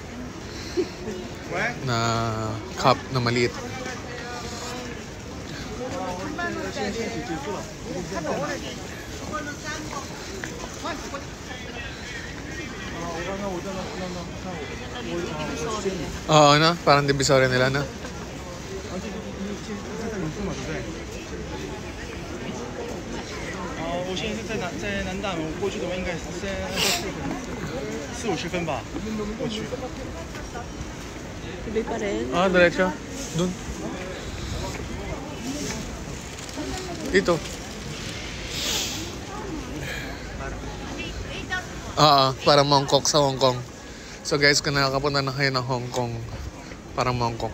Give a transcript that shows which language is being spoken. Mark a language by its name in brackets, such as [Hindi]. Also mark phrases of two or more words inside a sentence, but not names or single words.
[Filipino] Na cup na maliit. Oo, no? Parang divisoria nila, no? [Chinese] 我现在是在南大门，我过去的话应该是4-50分吧，过去。 [Filipino] tuloy pa rin. Ah, diretso. Dun. Dito. Para Mongkok sa Hong Kong. [English] So guys, [Filipino] kung nakakapunta na kayo ng Hong Kong, parang Mongkok.